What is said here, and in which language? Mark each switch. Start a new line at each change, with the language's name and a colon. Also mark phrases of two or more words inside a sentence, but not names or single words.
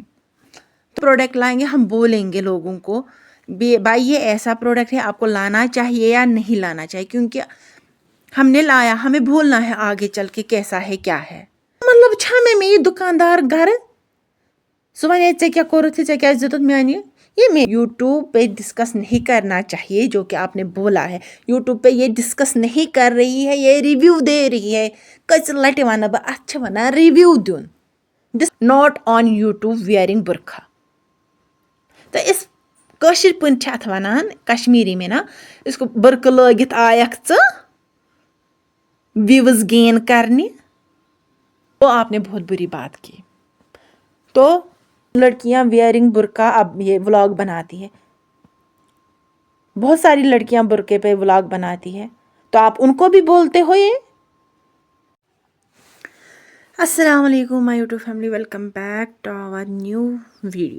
Urdu: پروڈکٹ لائیں گے, ہم بولیں گے لوگوں کو بھائی یہ ایسا پروڈکٹ ہے, آپ کو لانا چاہیے یا نہیں لانا چاہیے, کیونکہ ہم نے لایا, ہمیں بھولنا ہے آگے چل کے کیسا ہے کیا ہے.
Kashmiri: مطلب چھا میں یہ دکاندار گھر سو ونے ژے کیا کوٚرُتھ ژے کیازِ دِتُتھ میانہِ
Urdu: یہ میں یوٹیوب پہ ڈسکس نہیں کرنا چاہیے جو کہ آپ نے بولا ہے. یوٹیوب پہ یہ ڈسکس نہیں کر رہی ہے, یہ ریویو دے رہی ہے.
Kashmiri: کچ لٹہِ ونہٕ بہٕ اتھ چھِ ونان ریویو دیُن.
English: not on YouTube wearing burqa.
Kashmiri: تو اس کٲشِر پٲٹھۍ چھِ اتھ ونان
Urdu: کشمیری میں نا, اس کو
Kashmiri: برقعہٕ لٲگِتھ آیکھ ژٕ
English: views gain
Kashmiri: کرنہِ.
Urdu: تو آپ نے بہت بری بات کی. تو لڑکیاں
English: wearing burqa
Urdu: اب یہ ولاگ بناتی ہے, بہت ساری لڑکیاں برقعے پہ ولاگ بناتی ہے, تو آپ ان کو بھی بولتے ہو یہ.
Arabic: السلام علیکم
English: my YouTube family, welcome back to our new video.